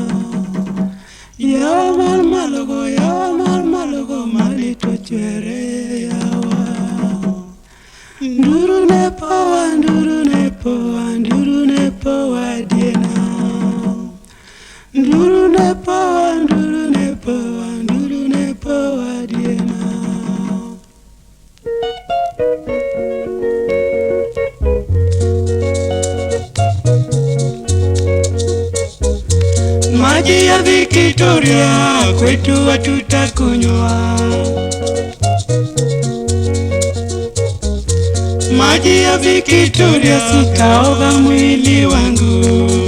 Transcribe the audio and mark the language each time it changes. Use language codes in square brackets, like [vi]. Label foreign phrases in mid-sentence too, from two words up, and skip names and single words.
[luo] yawa mar malogo malito chwere yawa nduru ne powa diena nduru ne powa diena. [sw] Maji ya Victoria kwetu hatutakunywa, maji ya Victoria sitaoga mwili wangu.